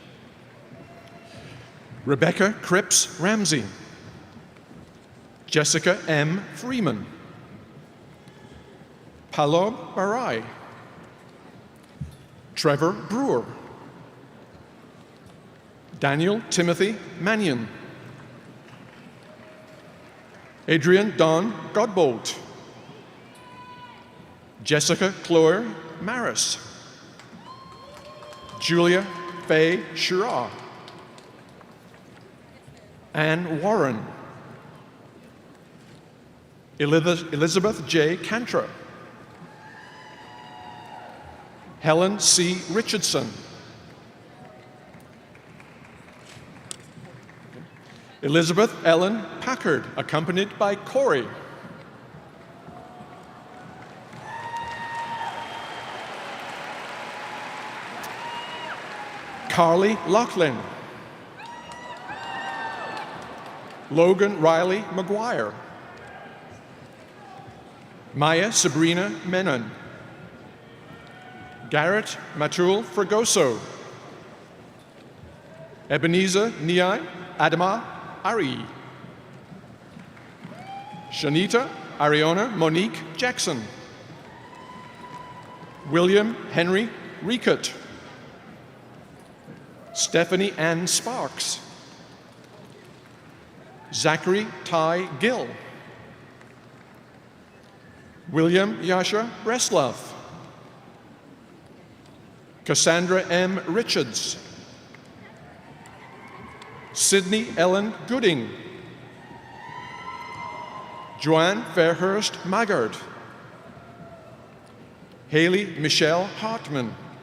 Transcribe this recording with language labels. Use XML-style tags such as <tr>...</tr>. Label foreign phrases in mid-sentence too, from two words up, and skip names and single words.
<en>Rebecca Cripps Ramsey. Jessica M. Freeman. Palom Barai. Trevor Brewer. Daniel Timothy Mannion. Adrian Don Godbolt. Jessica Chloe Maris. Julia Faye Shira. Anne Warren. Elizabeth J. Cantra. Helen C. Richardson. Elizabeth Ellen Packard, accompanied by Corey. Carly Laughlin. Logan Riley McGuire. Maya Sabrina Menon. Garrett Matul Fragoso. Ebenezer Niai Adama Ari. Shanita Ariona Monique Jackson. William Henry Riekert. Stephanie Ann Sparks. Zachary Ty Gill. William Yasha Breslov. Cassandra M. Richards. Sydney Ellen Gooding. Joanne Fairhurst Maggard. Haley Michelle Hartman.</en>